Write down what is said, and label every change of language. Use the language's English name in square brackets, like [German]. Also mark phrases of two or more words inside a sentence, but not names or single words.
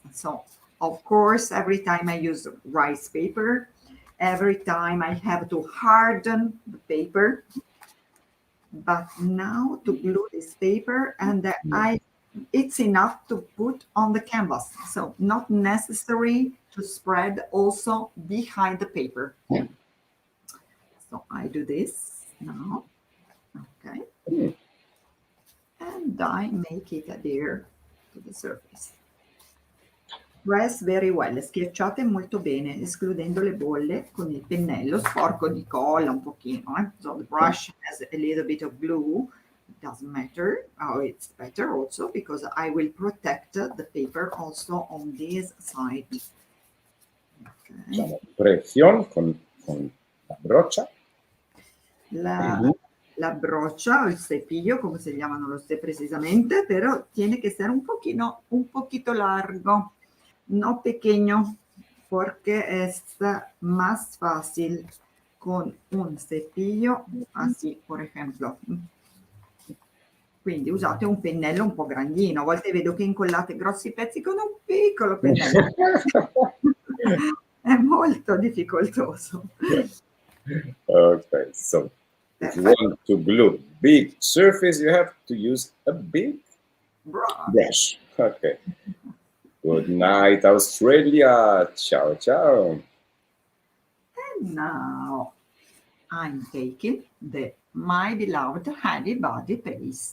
[English] So of course, every time I use rice paper, every time I have to harden the paper, but now to glue this paper and it's enough to put on the canvas, so not necessary to spread also behind the paper. So I do this now, okay, and I make it adhere to the surface. Press very well, [Italian] schiacciate molto bene, escludendo le bolle con il pennello sporco di colla un pochino. [English] So the brush has a little bit of glue. It doesn't matter. Oh, it's better also because I will protect the paper also on this side. Okay. [Italian] Facciamo pressione con la broccia. La broccia o il [Spanish] cepillo, come se llaman lo sé precisamente, pero tiene que ser un poquito largo, no pequeño, porque es más fácil con un cepillo así, por ejemplo. [Italian] Quindi usate un pennello un po' grandino, a volte vedo che incollate grossi pezzi con un piccolo pennello. È molto difficoltoso. [English] Okay, so if you want to glue big surface, you have to use a big brush. Okay. Good night, Australia. [Italian] Ciao, ciao. [English] And now I'm taking my beloved Heavy Body paste.